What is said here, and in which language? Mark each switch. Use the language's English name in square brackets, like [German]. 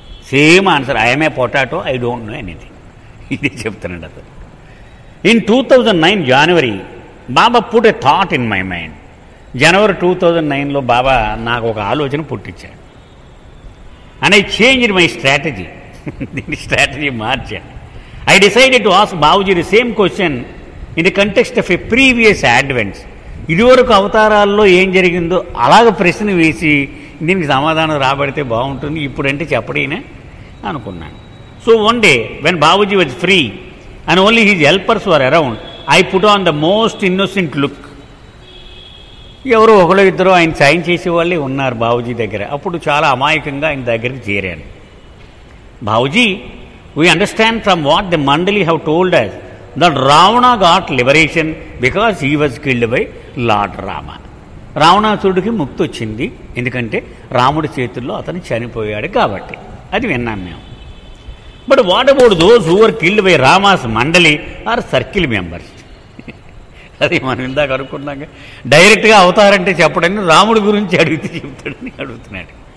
[English] Same answer, I'm a potato, I don't know anything. [Telugu] ఇది చెప్తున్నాడు అతను. [English] In 2009 January Baba put a thought in my mind. [Telugu] జనవరి 2009లో బాబా నాకు ఒక ఆలోచన పుట్టించాడు. [English] And I changed my strategy. [Telugu] దీని స్ట్రాటజీ మార్చాను. [English] I decided to ask Babuji the same question in the context of a previous advents. [Telugu] ఇదివరకు అవతారాల్లో ఏం జరిగిందో అలాగ ప్రశ్న వేసి దీనికి సమాధానం రాబడితే బాగుంటుంది, ఇప్పుడంటే చెప్పడేనే అనుకున్నాను. [English] So one day when Babuji was free and only his helpers were around, I put on the most innocent look. [Telugu] ఎవరో ఒకళ్ళు ఇద్దరు ఆయన సాయం చేసేవాళ్ళే ఉన్నారు బాబూజీ దగ్గర. అప్పుడు చాలా అమాయకంగా ఆయన దగ్గరికి చేరాను. [English] Babuji, we understand from what the Mandali have told us that Ravana got liberation because he was killed by Lord Rama. [Telugu] రావణాసురుడికి ముక్తి వచ్చింది ఎందుకంటే రాముడి చేతుల్లో అతను చనిపోయాడు కాబట్టి. అది విన్నాం మేము. [English] But what about those who were killed by Rama's Mandali or circle members? [Telugu] అది మనం ఇందాక అనుకున్నాక డైరెక్ట్గా అవతారంటే చెప్పడని రాముడి గురించి అడిగితే చెప్తాడని అడుగుతున్నాడు.